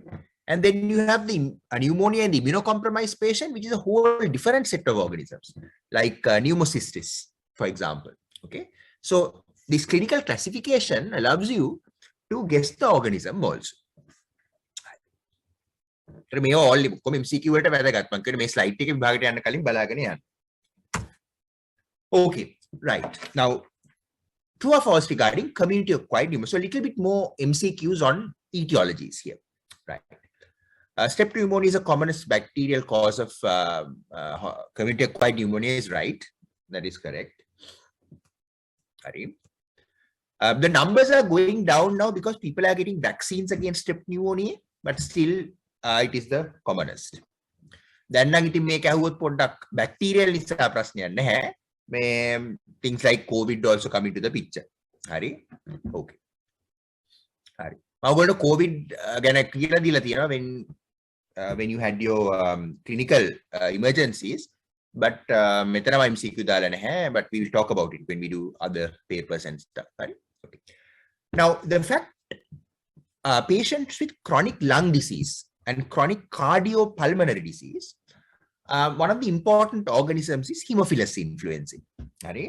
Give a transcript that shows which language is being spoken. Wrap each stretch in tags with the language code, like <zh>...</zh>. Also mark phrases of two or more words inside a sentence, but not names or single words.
<en>And then you have the pneumonia in the immunocompromised patient, which is a whole different set of organisms, like pneumocystis, for example. Okay, so this clinical classification allows you to guess the organism also.</en> <si>මේ</si> <en>all MCQ</en> <si>වලට වැදගත් මම කියන්නේ මේ slide එකේ විභාගයට යන්න කලින් බලාගෙන යන්න.</si> <en>Okay, right. Now, true or false regarding community-acquired pneumonia. So a little bit more MCQs on etiologies here, right? Strep pneumonia is the commonest bacterial cause of community-acquired pneumonia is right. That is correct. The numbers are going down now because people are getting vaccines against strep pneumonia, but still it is the commonest.</en> <si>Then මේක ඇහුවොත් පොඩ්ඩක් bacterial නිසා ප්‍රශ්නයක් නැහැ.</si> <en>Things like COVID also come into the picture. Hari? Okay. Hari. Now going to COVID</en> <si>ගැන කියලා දීලා තියෙනවා</si> <en>when you had your clinical emergencies, but</en> <si>මෙතනම MCQ දාලා නැහැ,</si> <en>but we will talk about it when we do other papers and stuff. Right? Okay. Now the fact patients with chronic lung disease and chronic cardiopulmonary disease, one of the important organisms is Haemophilus influenzae. Right?</en>